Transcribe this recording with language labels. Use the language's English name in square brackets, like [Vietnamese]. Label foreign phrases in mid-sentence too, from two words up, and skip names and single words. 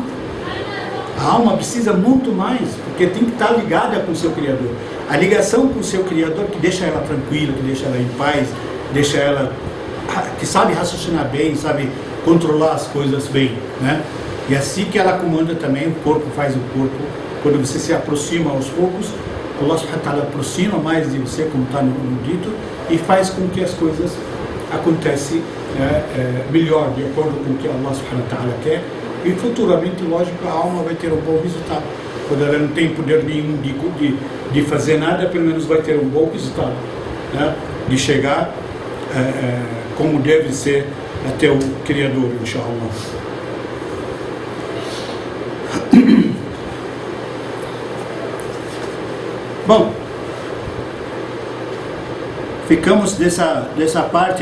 [Portuguese] A alma precisa muito mais, porque tem que estar ligada com o seu Criador. A ligação com o seu Criador que deixa ela tranquila, que deixa ela em paz, deixa ela, que sabe raciocinar bem, sabe controlar as coisas bem, né? E assim que ela comanda também, o corpo faz o corpo. Quando você se aproxima aos poucos, [Arabic] الله سبحانه وتعالى [Portuguese] aproxima mais de você, como está no dito, e faz com que as coisas acontecem melhor, de acordo com o que [Arabic] الله سبحانه وتعالى [Portuguese] quer. E futuramente, lógico, a alma vai ter um bom resultado. Quando ela não tem poder nenhum de fazer nada, pelo menos vai ter um bom resultado, né? De chegar como deve ser até o Criador, inshallah. Bom, ficamos dessa parte.